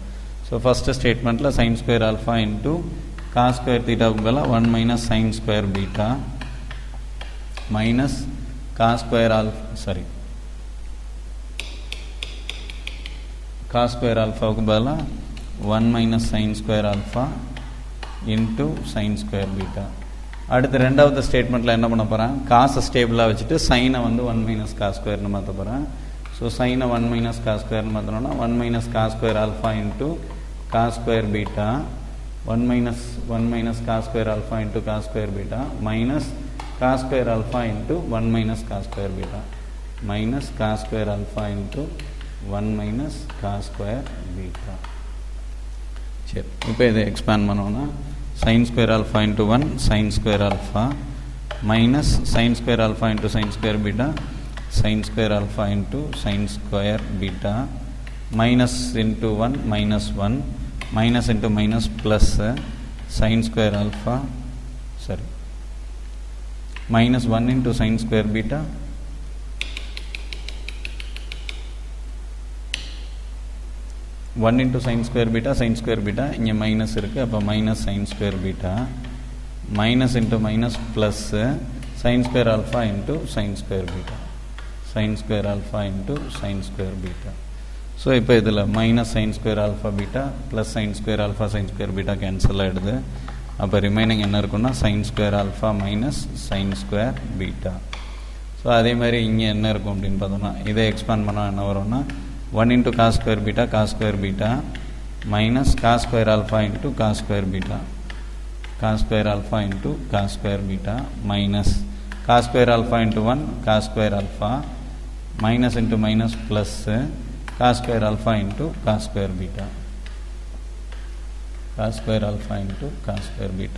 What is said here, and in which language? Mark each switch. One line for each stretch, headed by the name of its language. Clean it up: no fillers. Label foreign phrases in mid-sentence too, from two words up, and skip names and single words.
English: so first statementil sin square alpha into cos square theta பதிலாக 1 minus sin square beta minus cos square alpha cos square alpha பதிலாக 1 minus sin square alpha into sin square beta.
Tamil: அடுத்து ரெண்டாவது ஸ்டேட்மெண்ட்டில் என்ன பண்ண போகிறேன், காசை ஸ்டேபிளாக வச்சுட்டு சைனை வந்து
English: 1 minus cos square
Tamil: னு மாற்ற போகிறேன்.
English: so sine 1 minus cos squareனு மாற்றணும்னா 1 minus cos square alpha into cos square beta 1 minus cos square alpha into cos square beta minus cos square alpha into 1 minus cos square beta minus cos square alpha into 1 minus cos square beta.
Tamil: சரி, இப்போ இதை எக்ஸ்பேண்ட் பண்ணோன்னா
English: sin square alpha into 1 sin square alpha minus sin square alpha into sin square beta sin square alpha into sin square beta minus into 1 minus 1 minus into minus plus sin square alpha, sorry, minus 1 into sin square beta, sin square beta
Tamil: இங்கே மைனஸ் இருக்குது, அப்போ
English: மைனஸ் sin square beta, minus into minus plus sin square alpha into sin square beta, sin square alpha into sin square beta. ஸோ
Tamil: இப்போ இதில்
English: மைனஸ் sin square alpha beta ப்ளஸ் sin square alpha sin square beta
Tamil: கேன்சல் ஆகிடுது. அப்போ ரிமைனிங் என்ன இருக்குன்னா
English: sin square alpha மைனஸ் sin square beta.
Tamil: ஸோ அதே மாதிரி இங்கே என்ன இருக்கும் அப்படின்னு பார்த்தோம்னா இதை எக்ஸ்பேண்ட் பண்ணால் என்ன வரும்னா
English: 1 into cos square beta minus cos square alpha into cos square beta, cos square alpha into cos square beta minus cos square alpha into 1 cos square alpha minus into minus plus cos square alpha into cos square beta, cos square alpha into cos square beta.